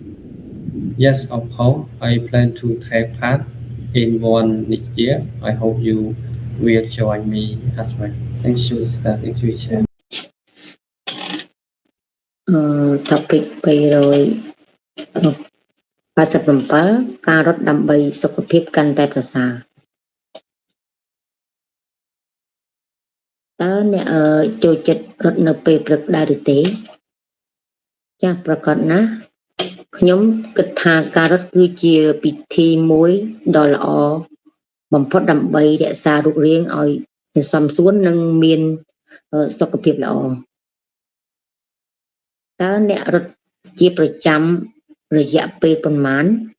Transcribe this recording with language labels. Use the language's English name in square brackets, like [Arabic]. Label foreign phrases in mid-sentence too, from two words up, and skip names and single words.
[English] Yes, of course, I plan to take part in one next year. I hope you will join me as well. Thank you, Sister. Thank you, Chair. [Khmer] topic 387 ការរត់ដើម្បីសុខភាពកាន់តែប្រសើរតើអ្នកចូលចិត្តរត់នៅ ពេលព្រឹកដែរឬទេចាស់ប្រកាសណាស់ខ្ញុំគិតថាការរត់គឺជាពិធីមួយដ៏ល្អបំផុតដើម្បីរក្សារូបរាងឲ្យសមសួននិងមានសុខភាពល្អតើអ្នករត់ជាប្រចាំរយៈពេលប៉ុន្មាន